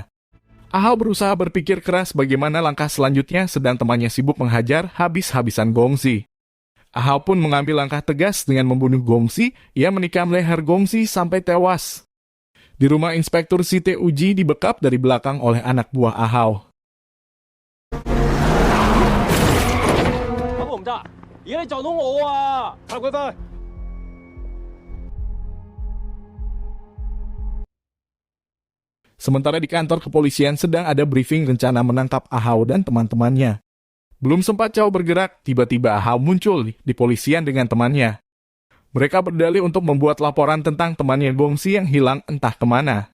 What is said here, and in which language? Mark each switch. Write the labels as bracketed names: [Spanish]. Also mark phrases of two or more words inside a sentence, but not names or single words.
[Indonesian] Ahau berusaha berpikir keras bagaimana langkah selanjutnya sedang temannya sibuk menghajar habis-habisan Gongsi. Ahau pun mengambil langkah tegas dengan membunuh Gongsi, ia menikam leher Gongsi sampai tewas. Di rumah Inspektur Site Uji dibekap dari belakang oleh anak buah Ahau. [Cantonese] 咁我唔得，而家你撞到我啊！插佢翻。 [Indonesian] Sementara di kantor kepolisian sedang ada briefing rencana menangkap Ahau dan teman-temannya. Belum sempat Chow bergerak, tiba-tiba Ahau muncul di polisian dengan temannya. Mereka berdalih untuk membuat laporan tentang temannya Gongsi yang hilang entah kemana.